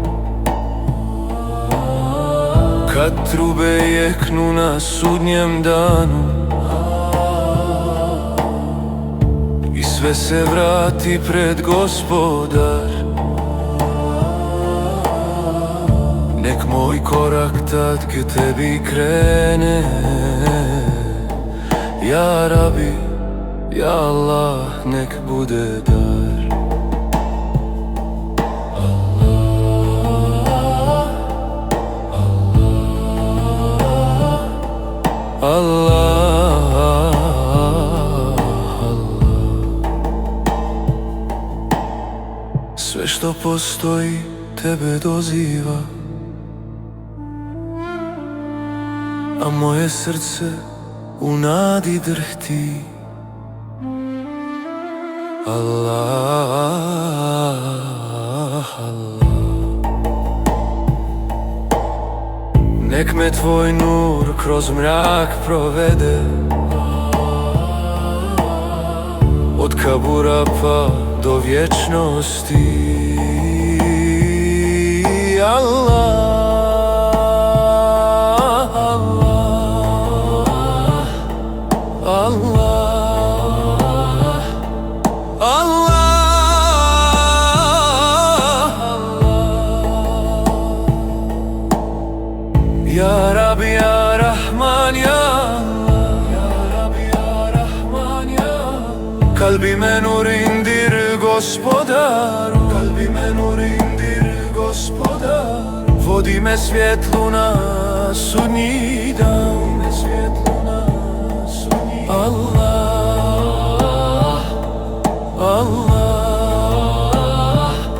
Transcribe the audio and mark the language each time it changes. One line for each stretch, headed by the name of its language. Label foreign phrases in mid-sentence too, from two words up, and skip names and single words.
Bosnian: Kad trube jeknu na sudnjem danu i sve se vrati pred Gospodar, nek moj korak tad k tebi krene.
Arabic: يا ربي يا الله,
Bosnian: nek bude dar. Allah, Allah, Allah. Sve što postoji tebe doziva, a moje srce u nadi drhti. Allah, Allah. Nek me tvoj nur kroz mrak provede, od kabura pa do vječnosti. Allah, Allah, Allah, Allah.
Arabic: يا ربي يا رحمن يا الله يا ربي يا رحمن يا الله.
Turkish: Kalbime nur indir Gospodaru, kalbime nur indir Gospodaru.
Bosnian: Vodi me svjetlu na sudnji dan, Allah, Allah,